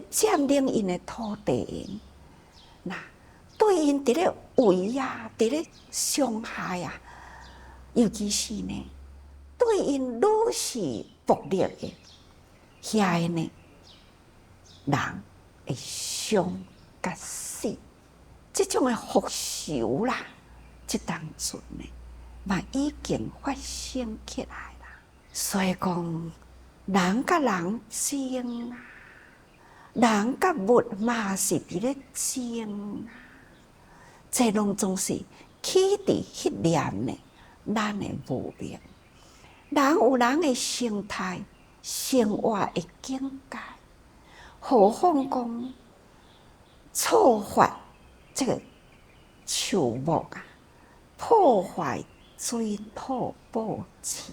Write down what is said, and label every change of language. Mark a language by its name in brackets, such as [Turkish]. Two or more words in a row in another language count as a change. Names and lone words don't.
[Min Nan Chinese] 占领因的土地，那对因伫咧围啊，伫咧伤害啊，尤其是呢，对因愈是暴力的，遐个呢，人会伤甲死，这种的复仇啦，这当阵呢，嘛已经发生起来。所以讲，人甲人争啊，人甲物嘛是伫咧争啊，这拢总是起伫迄念呢，咱的无明。人有人的生态、生活的境界，何况讲错发这个树木啊，破坏水土保持。